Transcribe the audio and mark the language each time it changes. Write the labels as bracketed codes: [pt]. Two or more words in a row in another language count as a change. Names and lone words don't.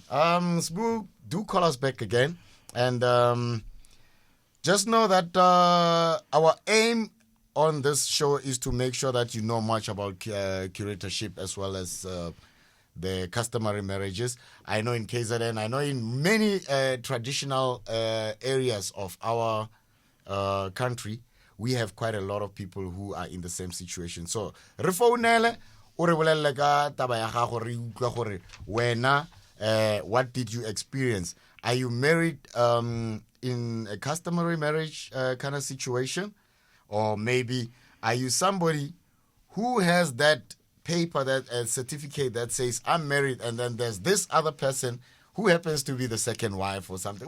[en] Sbu, do call us back again. And just know that our aim on this show is to make sure that you know much about curatorship as well as the customary marriages. I know in KZN, I know in many traditional areas of our country, we have quite a lot of people who are in the same situation. So, [tn] re founele o re bolelle ka taba ya gago re utlwa gore wena [en] what did you experience? Are you married in a customary marriage kind of situation? Or maybe are you somebody who has that paper, that certificate that says I'm married, and then there's this other person who happens to be the second wife or something?